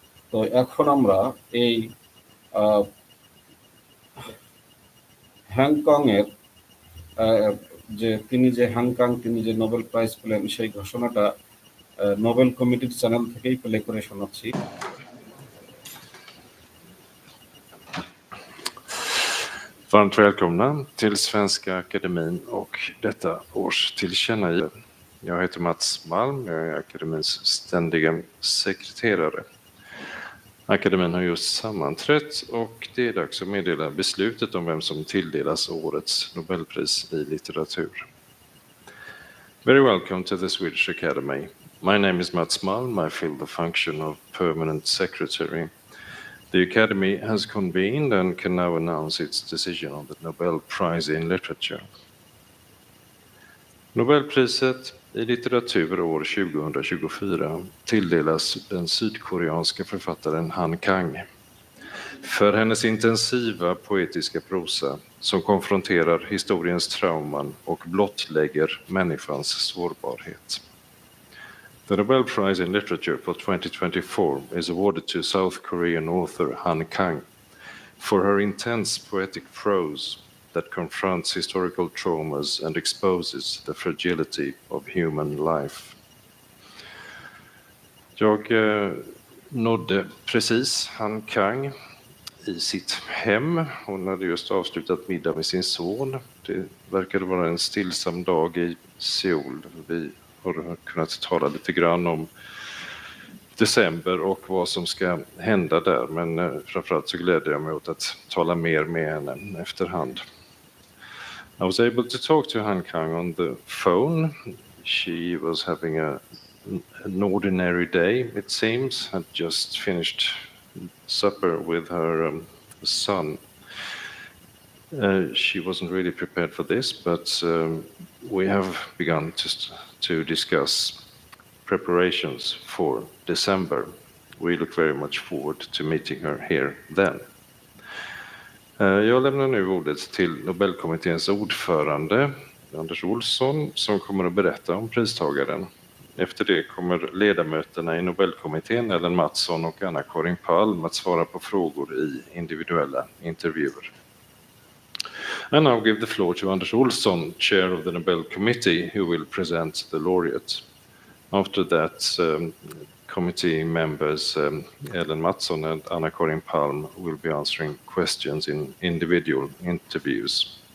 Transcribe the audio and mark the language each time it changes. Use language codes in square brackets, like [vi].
[bn] তো এখন আমরা এই হ্যাংকং এর তিনি যে নোবেল প্রাইজ পেলেন, সেই ঘোষণাটা নোবেল কমিটির চ্যানেল থেকেই প্লে করে শোনাচ্ছি। [sv] Varmt välkomna till Svenska Akademin och detta års tillkännagivande. Jag heter Mats Malm, jag är akademins ständiga sekreterare. Akademin har just sammanträtt och det är dags att meddela beslutet om vem som tilldelas årets Nobelpris i litteratur. [en] Very welcome to the Swedish Academy. My name is Mats Malm. I fill the function of permanent secretary. The Academy has convened and can now announce its decision on the Nobel Prize in Literature. [sv] Nobelpriset i litteratur år 2024 tilldelas den sydkoreanska författaren Han Kang för hennes intensiva poetiska prosa som konfronterar historiens trauman och blottlägger människans sårbarhet. [en] The Nobel Prize in Literature for 2024 is awarded to South Korean author Han Kang for her intense poetic prose that confronts historical traumas and exposes the fragility of human life. [sv] Jag nådde precis Han Kang i sitt hem. Hon hade just avslutat middag med sin son. Det verkade vara en stillsam dag i Seoul. Vi har kunnat tala lite grann om december och vad som ska hända där, men framförallt så gläder jag mig åt att tala mer med henne efterhand. [en] I was able to talk to Han Kang on the phone. She was having an ordinary day, it seems, had just finished supper with her son. She wasn't really prepared for this, but we have begun to discuss preparations for December. We look very much forward to meeting her here then. [sv] Jag lämnar nu ordet till Nobelkommitténs ordförande Anders Olsson som kommer att berätta om pristagaren. Efter det kommer ledamöterna i Nobelkommittén Ellen Mattsson och Anna-Karin Palm att svara på frågor i individuella intervjuer. [en] I now give the floor to Anders Olsson, chair of the Nobel Committee, who will present the laureate. After that, committee members Ellen Mattsson and Anna-Karin Palm will be answering questions in individual interviews.